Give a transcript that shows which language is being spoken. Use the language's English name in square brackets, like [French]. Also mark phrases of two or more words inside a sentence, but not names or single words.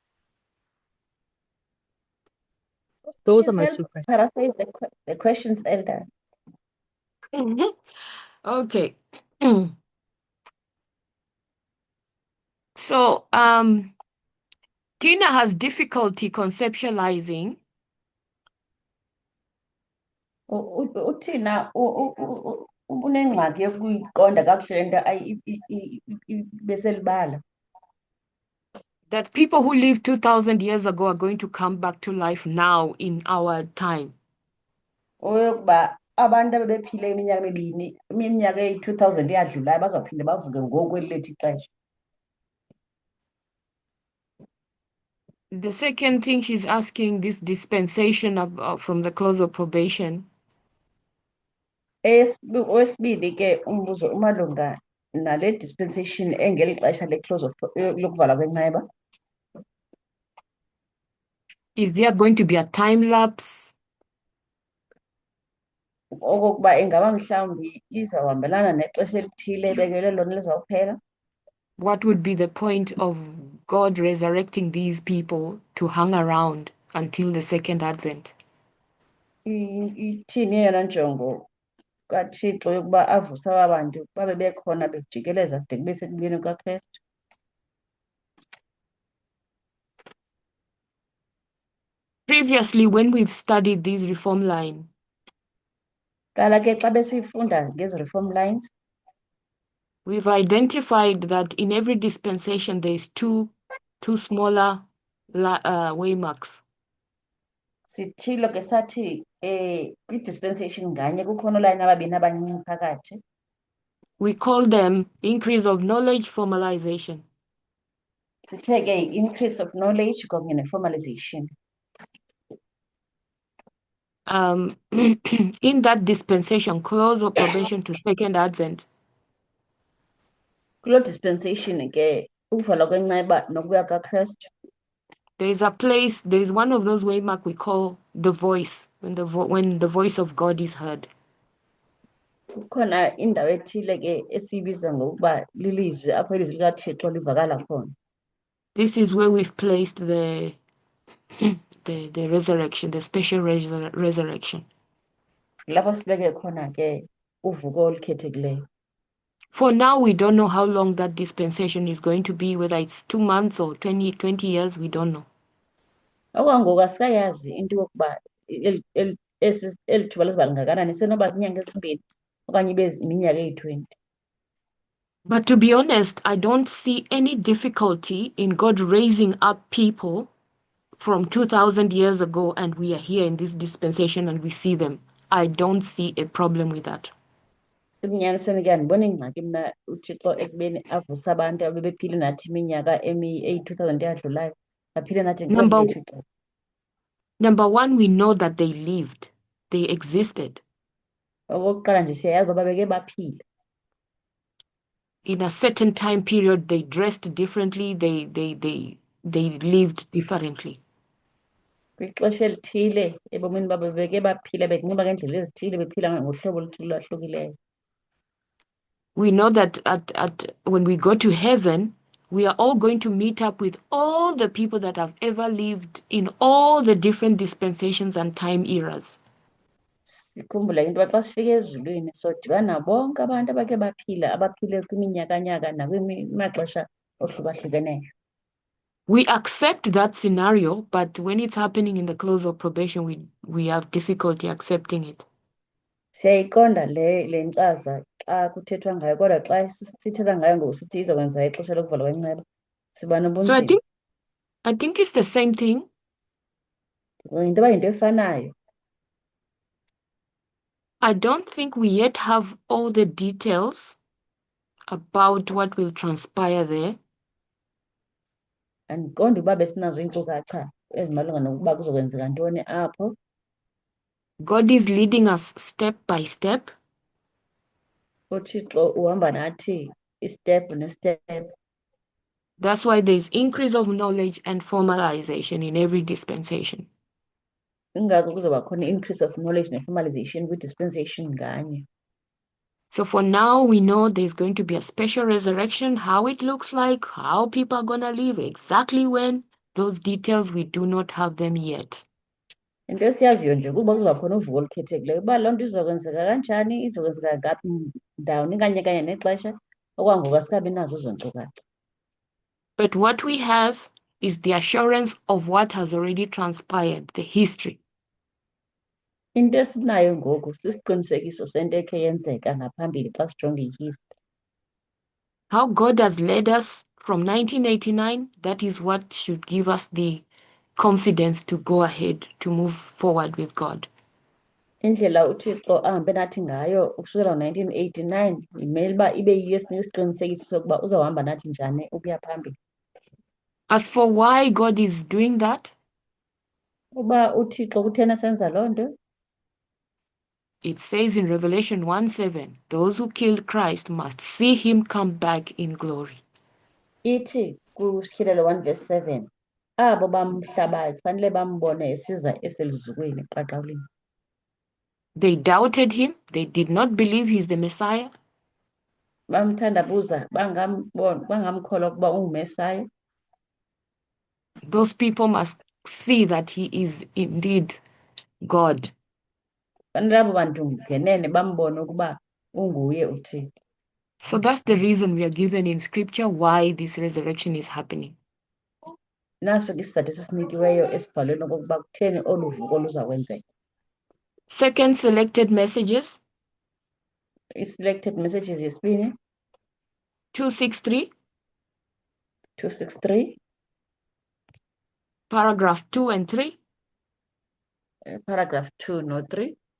[English] Those are my two questions. Paraphrase the questions, Elder. Mhm. Okay. So, Tina has difficulty conceptualizing. [Xhosa] Uthina unengxaki yokuyiqonda kakuhle lento beselibala. [English] That people who lived 2,000 years ago are going to come back to life now in our time. [Xhosa] Oyokuba abantu abebephile iminyaka eyi-2000 eyadlulayo bazawuphinde bavuke ngoku kweli lethu ixesha. [English] The second thing she's asking, this dispensation from the close of probation. [Xhosa] Okwesibili ke umbuzo umalunga nale dispensation engeli xesha le- [English] close of [Xhosa] lokuvala kwenceba. [English] Is there going to be a time lapse? [Xhosa] Okokuba ingaba mhlawumbi izawuhambelana nexesha elithile ebekelwe lona lizawuphela. [English] What would be the point of God resurrecting these people to hang around until the second advent? [Xhosa] Ithini eyona njongo kaThixo yokuba avuse aba bantu babe bekhona bejikeleza de kube sekubuyeni kukaKristu? [English] Previously, when we've studied these reform line, [Xhosa] Qala ke xa besifunda ngezi [English] reform lines, we've identified that in every dispensation there's two smaller waymarks. [Xhosa] sithilo ke sathi kwi-dispensation nganye kukhona olayini ababini abancinci phakathi. [English] We call them increase of knowledge, formalization. [Xhosa] Sithe ke [English] increase of knowledge [Xhosa] kunye ne-formalization. [English] In that dispensation, close of probation to second advent, [Xhosa] Kuloo dispensation ke ukuvalwa kwenceba nokubuya kaKristu, [English] There is one of those waymark we call the voice, when the voice of God is heard. [Xhosa] Kukhona indawo ethile ke esibiza ngokuba lilizwi apho ilizwi likaThixo livakala khona. [English] This is where we've placed the resurrection, the special resurrection. [Xhosa] Lapho sibeke khona ke uvuko olukhethekileyo. [English] For now, we don't know how long that dispensation is going to be, whether it's 2 months or 20 years, we don't know. [Xhosa] Okwangoku asikayazi into yokuba eli thuba lizoba lingakanani, senoba ziinyanga ezimbini okanye ibe iminyaka eyi-20. [English] But to be honest, I don't see any difficulty in God raising up people from 2,000 years ago, and we are here in this dispensation and we see them. I don't see a problem with that. [Xhosa] Ebunyanisweni ke andiboni ingxaki mna uThixo ekubeni avuse abantu abebephile nathi iminyaka eyi-2000 eyadlulayo baphile nathi [English] Number one, we know that they lived, they existed. [Xhosa] Okokuqala nje siyayazi uba babeke baphile. [English] In a certain time period, they dressed differently, they lived differently. [Xhosa] Kwixesha elithile ebomini babo bebeke baphile benxiba ngendlela ezithile bephila ngohlobo oluthile olwahlukileyo. [English] We know that at when we go to heaven, we are all going to meet up with all the people that have ever lived in all the different dispensations and time eras. [Xhosa] Sikhumbula into xa sifika ezulwini sodibana bonke abantu abake baphila abaphile kwiminyakanyaka nakwimimaxesha ohlukahlukeneyo. [English] We accept that scenario, but when it's happening in the close of probation, we have difficulty accepting it. [Xhosa] Siyayiqonda le nkcaza xa kuthethwa ngayo, kodwa xa sithetha ngayo ngoku sithi izokwenza ixesha lokuvalwa kwenceba siba So nobunzima. [English] I think it's the same thing. [Xhosa] Into yoba yinto efanayo. [English] I don't think we yet have all the details about what will transpire there. [Xhosa] Andiqondi uba besinazo iinkcukacha ezimalunga nokuba kuzokwenzeka ntoni apho. [English] God is leading us step by step. [Xhosa] UThixo uhamba nathi istep nestep. [English] That's why there's increase of knowledge and formalization in every dispensation. [Xhosa] Ingako kuzoba khona [English] increase of knowledge [Xhosa] ne-formalization kwi-dispensation nganye. [English] So for now, we know there's going to be a special resurrection, how it looks like, how people are going to live, exactly when. Those details, we do not have them yet. [Xhosa] Into esiyaziyo nje kuba kuzoba khona uvuko olukhethekileyo uba loo nto izokwenzeka kanjani, izokwenzeka ngaphi ndawoni kanye nexesha, okwangoku asikabi nazo ezo nkcukacha. [English] But what we have is the assurance of what has already transpired, the history. [Xhosa] Into esinayo ngoku sisiqinisekiso sento ekhe yenzeka ngaphambili xa sijonga i-history. [English] How God has led us from 1989, that is what should give us the confidence to go ahead, to move forward with God. [Xhosa] Indlela uThixo ahambe nathi ngayo ukusukela ngo-1989 imele uba ibe yiyo esinika isiqinisekiso sokuba uzawuhamba nathi njani ukuya phambili. [English] As for why God is doing that, [Xhosa] Uba uThixo kuthena senza loo nto, [English] it says in Revelation 1:7, those who killed Christ must see him come back in glory. [Xhosa] ithi kutyhilelo 1:7 abo bamhlabayo kufanele bambone esiza eselizukweni eqaqawuleni. [English] They doubted him. They did not believe he's the Messiah. [Xhosa] Bamthandabuza bangamkholwa ukuba unguMesaya. [English] Those people must see that he is indeed God. [Xhosa] Fanele abo bantu ngenene bambone ukuba unguye uThixo. [English] So that's the reason we are given in scripture why this resurrection is happening. [Xhosa] Naso ke isizathu esisinikiweyo esibhalweni okokuba kutheni olu vuko luzakwenzeka. [English] Second, selected messages. [Xhosa] I- [English] selected messages [Xhosa] yesibini 263, 263 [English] paragraph 2 and 3. [Xhosa] paragraph 2 no 3.